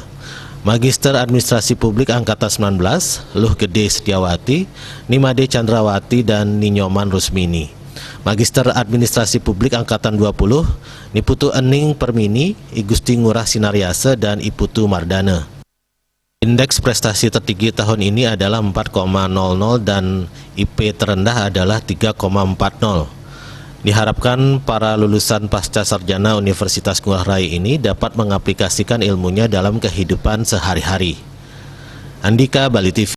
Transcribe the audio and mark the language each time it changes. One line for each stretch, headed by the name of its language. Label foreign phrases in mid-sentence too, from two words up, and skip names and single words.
Indonesian: Magister Administrasi Publik Angkatan 19, Luh Gede Setiawati, Nimade Chandrawati, dan Ninyoman Rusmini. Magister Administrasi Publik Angkatan 20, Niputu Ening Permini, Igusti Ngurah Sinariase, dan Iputu Mardana. Indeks prestasi tertinggi tahun ini adalah 4,00 dan IP terendah adalah 3,40. Diharapkan para lulusan pasca sarjana Universitas Ngurah Rai ini dapat mengaplikasikan ilmunya dalam kehidupan sehari-hari. Andika, Bali TV.